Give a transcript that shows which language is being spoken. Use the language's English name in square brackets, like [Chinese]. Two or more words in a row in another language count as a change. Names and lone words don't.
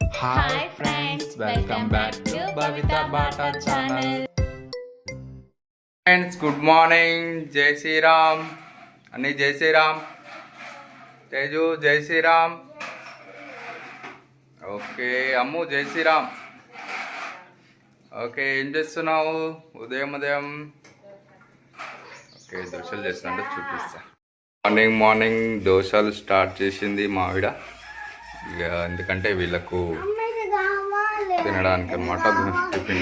[English] Hi friends, welcome back to Bhavita Bata channel. Friends, good morning. Jai Shri Ram. Ani Jai Shri Ram. Teju Jai Shri Ram. Okay, Ammu Jai Shri Ram. [Telugu] ఓకే ఏం చేస్తున్నావు ఉదయం ఓకే దోశలు చేస్తున్నట్టు చూపిస్తా. మార్నింగ్ దోశలు స్టార్ట్ చేసింది మావిడ. ఇక ఎందుకంటే వీళ్ళకు తినడానికి అన్నమాట టిఫిన్.